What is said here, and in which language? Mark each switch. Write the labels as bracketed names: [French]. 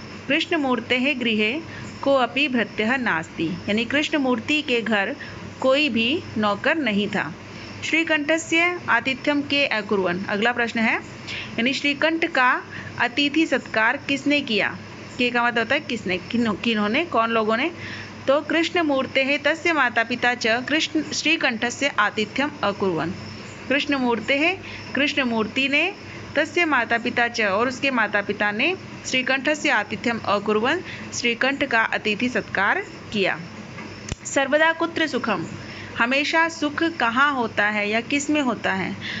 [Sanskrit] कृष्णमूर्तेः गृहे कोऽपि भृत्यः नास्ति, [Hindi] यानी कृष्णमूर्ति के घर कोई भी नौकर नहीं था। [Sanskrit] श्रीकंठस्य आतिथ्यम के अकुर्वन्, [Hindi] अगला प्रश्न है यानी श्रीकंठ का अतिथि सत्कार किसने किया। के का मतलब होता है किसने, किन्होंने, कौन लोगों ने। [Sanskrit] तो कृष्णमूर्तेः तस्य माता पिता च कृष्ण श्रीकंठस्य आतिथ्यम अकुर्वन्। [Hindi] कृष्णमूर्तेः, कृष्णमूर्ति ने, [Sanskrit] तस्य माता पिता च, [Hindi] और उसके माता पिता ने, [Sanskrit] श्रीकंठस्य आतिथ्यम अकुर्वन्, [Hindi] श्रीकंठ का अतिथि सत्कार किया। [Sanskrit] सर्वदा कुत्र सुखम, [Hindi] हमेशा सुख कहाँ होता है या किस में होता है।